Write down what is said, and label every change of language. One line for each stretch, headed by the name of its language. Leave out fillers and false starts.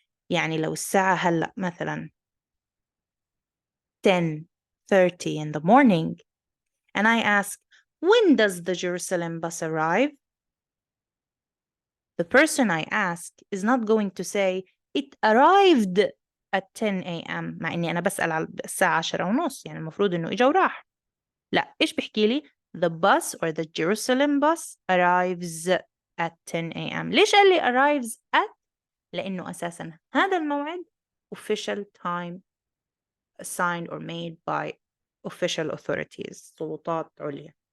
Arabic: يعني لو الساعة هلأ مثلا
English: 10:30 in the morning and I ask, when does the Jerusalem bus arrive? The person I ask is not going to say, it arrived at 10 a.m.
Arabic: مع إني أنا بسأل على الساعة 10:30 يعني المفروض إنه إجا وراح. لا، إيش بحكي لي؟
English: The bus or the Jerusalem bus arrives at 10 a.m.
Arabic: ليش قال لي
English: arrives at؟
Arabic: لأنه أساساً هذا الموعد
English: official time assigned or made by official authorities
Arabic: سلطات عليا.